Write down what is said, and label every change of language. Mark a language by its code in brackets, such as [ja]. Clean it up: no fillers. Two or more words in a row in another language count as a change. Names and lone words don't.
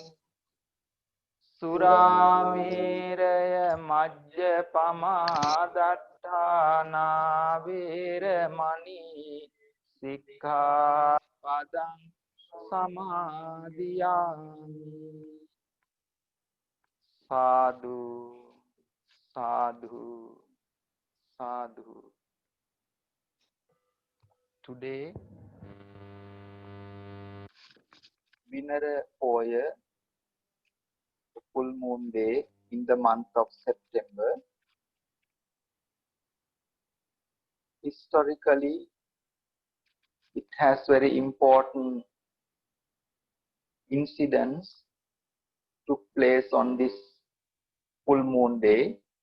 [pi] Surameraya majjapama dattana veramani sikkhapadang samadhiyami. Sadhu, sadhu, sadhu. [en] Today, Vinara Poya, full moon day in the month of September. Historically, it has very important incidents took place on this full moon day.